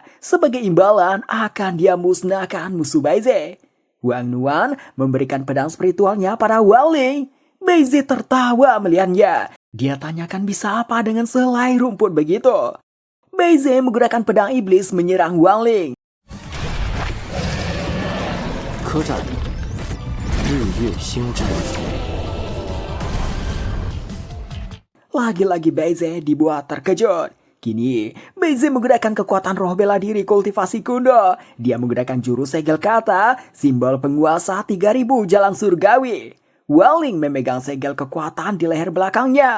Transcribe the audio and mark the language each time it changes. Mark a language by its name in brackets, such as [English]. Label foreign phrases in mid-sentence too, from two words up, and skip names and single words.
[Indonesian] Sebagai imbalan akan dia musnahkan musuh Baize. Wang Nuan memberikan pedang spiritualnya pada Wang Ling. Baize tertawa melihatnya. Dia tanyakan bisa apa dengan selai rumput begitu. Baize menggunakan pedang iblis menyerang Wang Ling. [Chinese] 可斩日月星之。 [Indonesian] Lagi-lagi Baize dibuat terkejut. Kini, Baize menggunakan kekuatan roh bela diri kultivasi kuno. Dia menggunakan jurus segel kata, simbol penguasa 3000 jalan surgawi. Wang Ling memegang segel kekuatan di leher belakangnya.